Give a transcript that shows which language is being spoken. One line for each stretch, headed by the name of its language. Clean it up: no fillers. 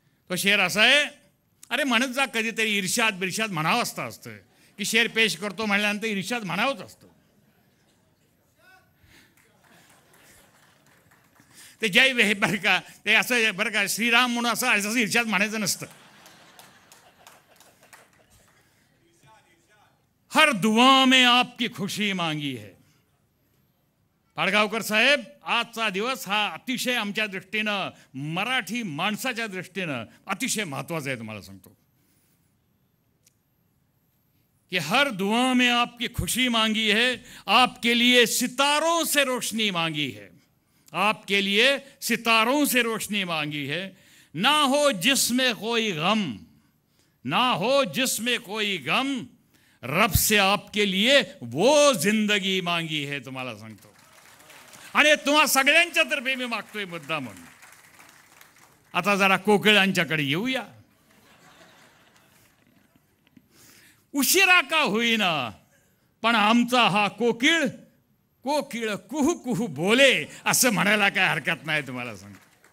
Marathi: तो शेर असा आहे, अरे म्हणत जा कधीतरी इर्षाद म्हणावं असतं की शेर पेश करतो म्हणल्यानंतर इर्षाद म्हणावंच असतं. ते जय बरं का, ते असं बरं का श्रीराम म्हणून असं इर्षाद म्हणायचं नसतं.
Hindi: हर दुआ में आपकी खुशी मांगी है.
Marathi: पाडगावकर साहेब, आजचा दिवस हा अतिशय आमच्या दृष्टीनं, मराठी माणसाच्या दृष्टीनं अतिशय महत्त्वाचा आहे. तुम्हाला सांगतो,
Hindi: कि हर दुआ में आपकी खुशी मांगी है, आपके लिए सितारों से रोशनी मांगी है, आपके लिए सितारों से रोशनी मांगी है। ना हो जिसमें कोई गम, ना हो जिसमें कोई गम, रब से आपके लिए वो जिंदगी मांगी है,
Marathi: तुम्हाला सांगतो। आणि तुम्हा सगळ्यांच्या तर्फे मी मागतोय मुद्दा म्हणून। आता जरा कोकिळांच्याकडे येऊया। उशिरा का होईना पण आमचा हा कोकिळ कोकिळ कुहू कुहू बोले असं म्हणायला काय हरकत नाही, तुम्हाला सांगतो।